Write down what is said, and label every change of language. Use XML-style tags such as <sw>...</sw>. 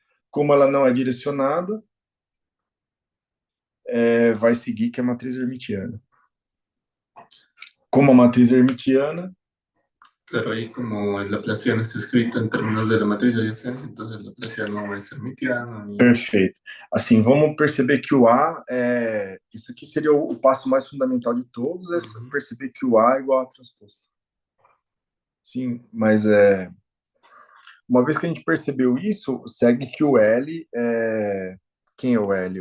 <pt>Como ela não é direcionada, vai seguir que é a matriz hermitiana. Como a matriz hermitiana,</pt> <es>Claro, ahí como el Laplaciano está escrito en términos de la matriz de adyacencia, entonces el Laplaciano es hermitiano.</es> <pt>perfeito. Assim, vamos perceber que o A isso aqui seria o passo mais fundamental de todos, é perceber que o A é igual a transposto. Sim, mas uma vez que a gente percebeu isso, segue que o L quem é o L?</pt>